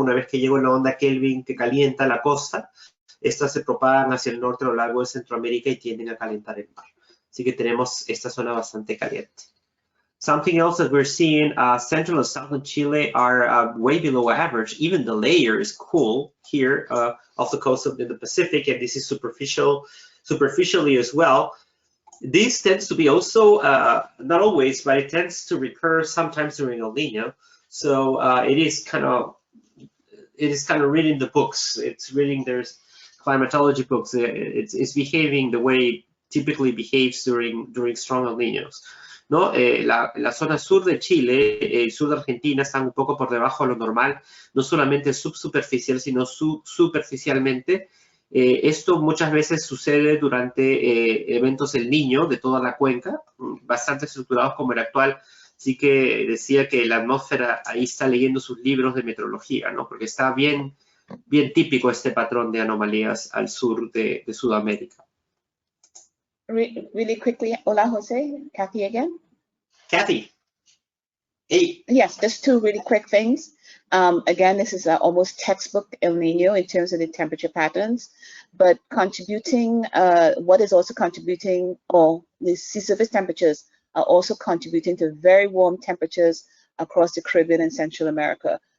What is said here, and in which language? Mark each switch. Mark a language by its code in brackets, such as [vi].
[es] Una vez que llega una onda Kelvin que calienta la costa, estas se propagan hacia el norte a lo largo de Centroamérica y tienden a calentar el mar. Así que tenemos esta zona bastante caliente. [en] Something else that we're seeing, central and southern Chile are way below average. Even the layer is cool here off the coast of the Pacific, and this is superficially as well. This tends to be also, not always, but it tends to recur sometimes during El Nino. So it is kind of reading the books. It's reading there's climatology books. It's behaving the way it typically behaves during strong El Niños. [es] ¿No? La zona sur de Chile, el sur de Argentina, están un poco por debajo de lo normal, no solamente subsuperficial, sino superficialmente. Esto muchas veces sucede durante eventos El Niño de toda la cuenca, bastante estructurados como el actual. Así que decía que la atmósfera ahí está leyendo sus libros de meteorología, ¿no? Porque está bien típico este patrón de anomalías al sur de Sudamérica. [en] Really quickly, hola, Jose. Kathy again. Kathy. Hey. Yes, just two really quick things. Again, this is almost textbook El Nino in terms of the temperature patterns, but contributing, what is also contributing, the sea surface temperatures are also contributing to very warm temperatures across the Caribbean and Central America.